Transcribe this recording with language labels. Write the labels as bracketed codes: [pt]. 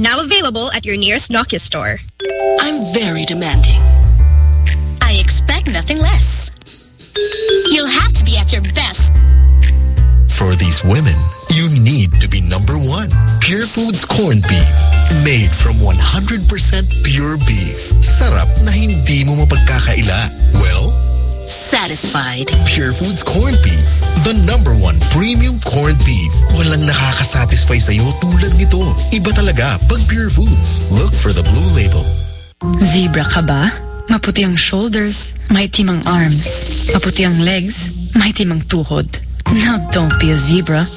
[en] Now available at your nearest Nokia store. I'm very demanding. I expect nothing less. You'll have to be at your best. For these women, you need to be number one. Pure Foods Corned Beef. Made from 100% pure beef. [tl] Sarap na hindi mo mapagkakaila. [en] Well, satisfied. Pure Foods Corned Beef. The number one premium corned beef. [tl] Walang nakakasatisfy sa'yo tulad nito. Iba talaga pag Pure Foods. [en] Look for the blue label. [tl] Zebra ka ba? Maputi ang shoulders, mighty mang arms. Maputi ang legs, mighty mang tuhod. [en] Now don't be a zebra.